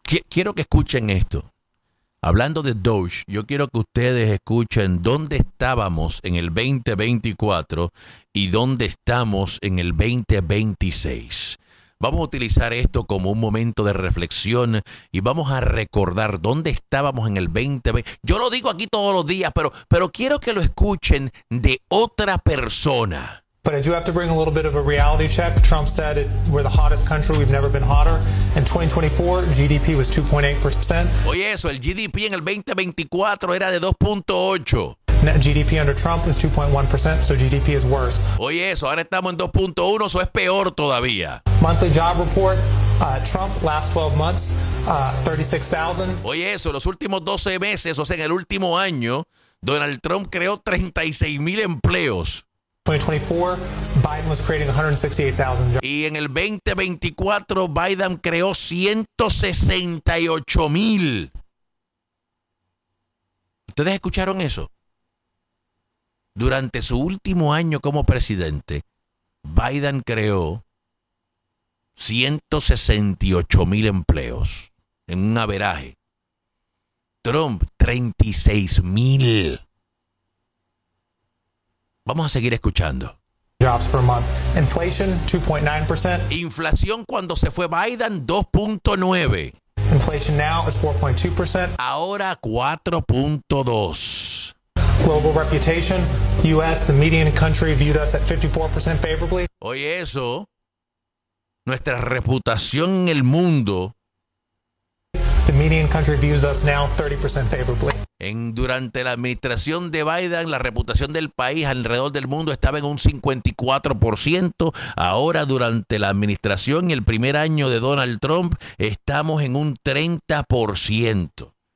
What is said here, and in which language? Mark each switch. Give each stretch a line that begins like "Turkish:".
Spanish: Quiero que escuchen esto. Hablando de Doge, yo quiero que ustedes escuchen dónde estábamos en el 2024 y dónde estamos en el 2026. Vamos a utilizar esto como un momento de reflexión y vamos a recordar dónde estábamos en el 2020. Yo lo digo aquí todos los días, pero quiero que lo escuchen de otra persona.
English: But I do have to bring a little bit of a reality check. Trump said it, we're the hottest country, we've never been hotter. In 2024, GDP was 2.8%.
Spanish: Oye eso, el GDP en el 2024 era de 2.8.
English: Net GDP under Trump is 2.1%, so GDP is worse.
Spanish: Oye eso, ahora estamos en 2.1, eso es peor todavía.
English: Monthly job report, Trump, last 12 months, 36,000.
Spanish: Oye eso, los últimos 12 meses, o sea, en el último año, Donald Trump creó 36,000 empleos.
English: 2024, Biden was creating 168,000 jobs.
Spanish: Y en el 2024, Biden creó 168,000. ¿Ustedes escucharon eso? Durante su último año como presidente, Biden creó 168,000 empleos en un averaje. Trump, 36,000. Vamos a seguir escuchando.
English: Jobs per month. Inflation, 2.9%.
Spanish: Inflación cuando se fue Biden, 2.9.
English: Inflation now is 4.2%.
Spanish: Ahora 4.2.
English: Global reputation. U.S., the median country viewed us at 54% favorably.
Spanish: Oye eso. Nuestra reputación en el mundo.
English: The median country views us now 30% favorably.
Spanish: Durante la administración de Biden, la reputación del país alrededor del mundo estaba en un 54%. Ahora, durante la administración y el primer año de Donald Trump, estamos en un 30%.